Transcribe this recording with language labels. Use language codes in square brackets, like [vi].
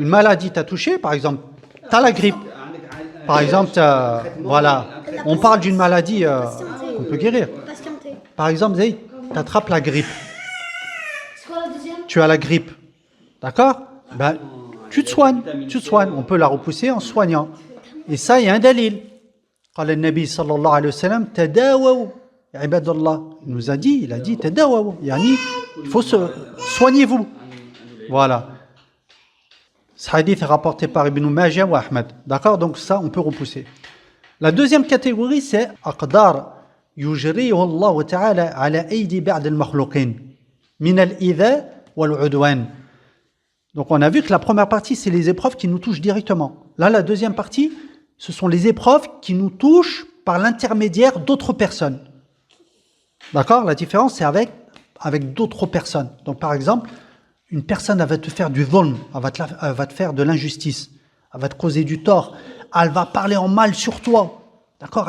[fr] une maladie t'a touché, par exemple, t'as la grippe. Par exemple, voilà, on parle d'une maladie qu'on peut guérir. Patientez. Par exemple, Zayd, t'attrapes la grippe. C'est quoi la deuxième? Tu as la grippe, d'accord? Ben, tu te soignes. On peut la repousser en soignant. Et ça, il y a un dalil. [ar] قال النبي صلى الله عليه وسلم تداووا عباد الله. [fr] Il nous a dit, il a dit [ar] تداووا. يعني, [fr] il faut se soignez-vous. Voilà. Ce hadith est rapporté par Ibn Majah ou Ahmed. D'accord? Donc ça, on peut repousser. La deuxième catégorie, c'est [ar] أقدار يجريه الله تعالى على أيدي بعض المخلوقين من الإيذاء والعدوان. [fr] Donc on a vu que la première partie, c'est les épreuves qui nous touchent directement. Là, la deuxième partie, ce sont les épreuves qui nous touchent par l'intermédiaire d'autres personnes. D'accord? La différence, c'est avec d'autres personnes. Donc par exemple, une personne, elle va te faire du dhulm, elle va te faire de l'injustice, elle va te causer du tort, elle va parler en mal sur toi. D'accord?